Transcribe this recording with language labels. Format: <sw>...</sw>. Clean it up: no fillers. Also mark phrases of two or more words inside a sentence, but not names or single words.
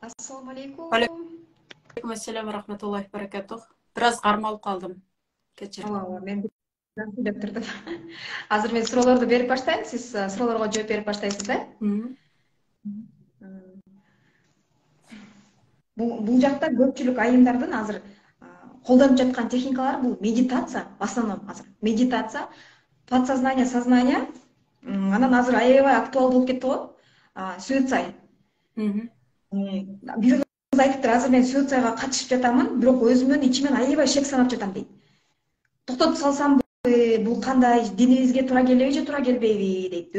<ar>السلام عليكم. عليكم السلام ورحمة الله وبركاته.</ar> <ky>Biraz кармалып калдым. Кечир. Мен деп турдум. Азыр мен суроолорду берип баштайм, сиз суроолорго жооп берип баштайсыз да? Бул жакта көпчүлүк айымдардын азыр колдонуп жаткан техникалары бул медитация,</ky> <ru>в основном</ru> <ky>азыр.</ky> <ru>Медитация, подсознание, сознание.</ru> <ky>Анан азыр аябай актуал болуп кетти го. Суицид. Бир кыз айтыптыр, азыр мен суицидга катышып жатамын, бирок өзүмдөн ичимен аябай шек санап жатам дейт. Токтотуп салсамбы, бул кандай, динибизге туура келеби же туура келбейби дейт.</ky>